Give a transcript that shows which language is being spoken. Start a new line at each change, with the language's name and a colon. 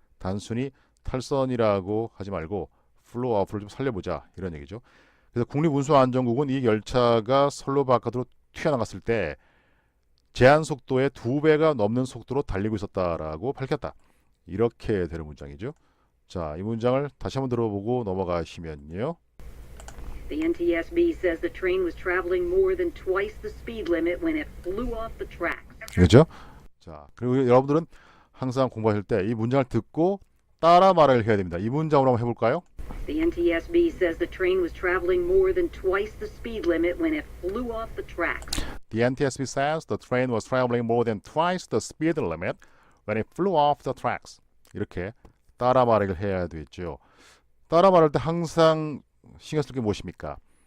Korean: 단순히 탈선이라고 하지 말고 플로우업을 좀 살려보자 이런 얘기죠. 그래서 국립운송안전국은 이 열차가 선로 바깥으로 튀어나갔을 때 제한 속도의 2배가 넘는 속도로 달리고 있었다라고 밝혔다. 이렇게 되는 문장이죠. 자, 이 문장을 다시 한번 들어보고 넘어가시면요.
English: The NTSB says the train was traveling more than twice the speed limit when it flew off the tracks.
Korean: 그렇죠? 자, 그리고 여러분들은 항상 공부하실 때 이 문장을 듣고 따라 말을 해야 됩니다. 이 문장으로 한번 해볼까요?
English: The NTSB says the train was traveling more than twice the speed limit when it flew off the tracks. The NTSB says the train was traveling more than twice the speed limit when it flew off the tracks.
Korean: 이렇게 따라 말을 해야 되죠. 따라 말할 때 항상 신경 쓸 게 무엇입니까?